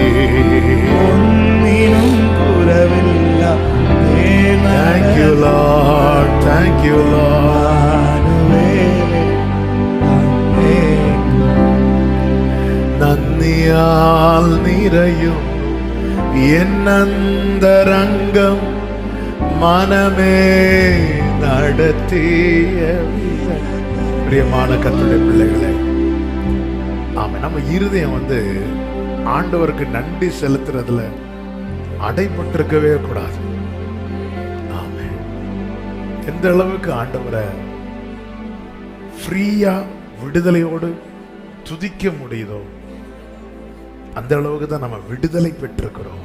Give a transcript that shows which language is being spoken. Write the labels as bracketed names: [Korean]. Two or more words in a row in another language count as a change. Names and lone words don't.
[Malayalam] ഒന്നിനും കുറവില്ലാതേ. [English] Thank you Lord. Thank you Lord. [Malayalam] നന്ദിയാൽ നിറയും എന്നന്തരംഗം മനമേ നടത്തിയ. [Tamil] பிரியமான கர்த்தருடைய பிள்ளைகளே, ஆமா, நம்ம இருதயம் ஆண்டவருக்கு நன்றி செலுத்துறதுல அடைபட்டிருக்கவே கூடாது. ஆமா, எந்த அளவுக்கு ஆண்டவரை ஃப்ரீயா விடுதலையோடு துதிக்க முடியுதோ அந்த அளவுக்கு தான் நம்ம விடுதலை பெற்றிருக்கிறோம்.